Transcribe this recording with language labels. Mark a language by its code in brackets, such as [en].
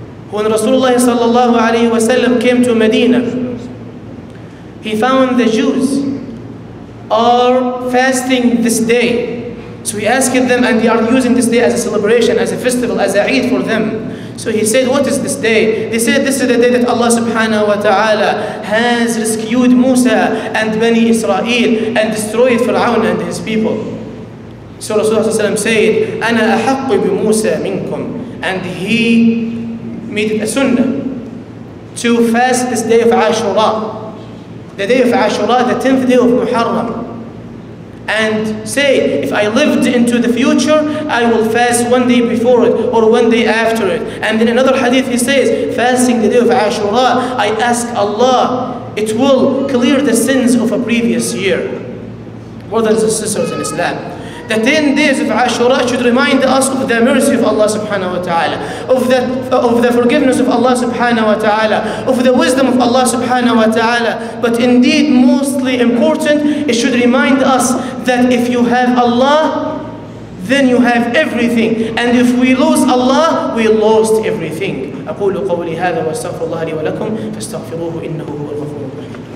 [en] When Rasulullah sallallahu alayhi wa sallam came to Medina, he found the Jews are fasting this day. So he asked them, and they are using this day as a celebration, as a festival, as a Eid for them. So he said, what is this day? They said, this is the day that Allah subhanahu wa ta'ala has rescued Musa and Bani Israel and destroyed Fir'aun and his people. So Rasulullah said, [ar] أَنَا أَحَقُّ بِمُوسَى مِنْكُمْ. [en] And he made it a sunnah to fast this day of Ashura. The day of Ashura, the 10th day of Muharram. And say, if I lived into the future, I will fast one day before it or one day after it. And in another hadith he says, fasting the day of Ashura, I ask Allah, it will clear the sins of a previous year. Brothers and sisters in Islam, the 10 days of Ashura should remind us of the mercy of Allah subhanahu wa ta'ala, of the forgiveness of Allah subhanahu wa ta'ala, of the wisdom of Allah subhanahu wa ta'ala. But indeed, mostly important, it should remind us that if you have Allah, then you have everything. And if we lose Allah, we lost everything. [ar] أقول قولي هذا وأستغفر الله لي ولكم فاستغفروه إنه هو الغفور الرحيم.